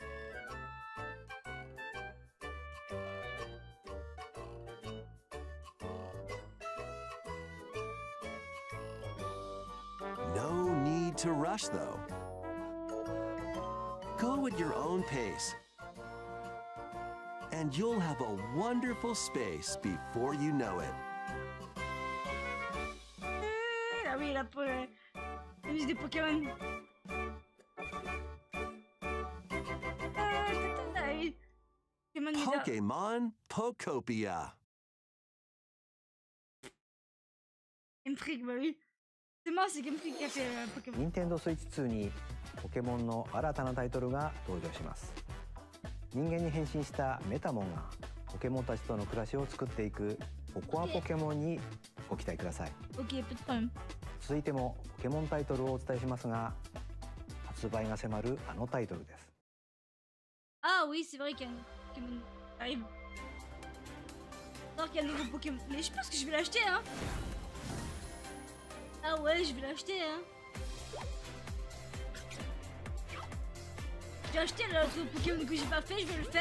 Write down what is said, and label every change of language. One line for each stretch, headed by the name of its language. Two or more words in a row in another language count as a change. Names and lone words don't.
English: No need to rush, though. Go at your own pace, and you'll have a wonderful space before you know it.
French: Ah oui, là pour la musique des Pokémon. Pokémon Pokopia. Game Freak, bah oui. C'est moi, c'est Game Freak qui a fait Pokémon.
Japanese: Nintendo Switch 2にポケモンの新たなタイトルが登場します。人間に変身したメタモンがポケモンたちとの暮らしを作っていくココアポケモンにご期待ください。
French: Ok, pas de problème.
Japanese: 続いてもポケモンタイトルをお伝えしますが、発売が迫るあのタイトルです。
French: Ah oui, c'est vrai qu'il y a un Pokémon qui arrive. Alors qu'il y a le nouveau Pokémon. Mais je pense que je vais l'acheter, hein. Ah ouais, je vais l'acheter, hein. J'ai acheté l'autre Pokémon que j'ai pas fait, je vais le faire.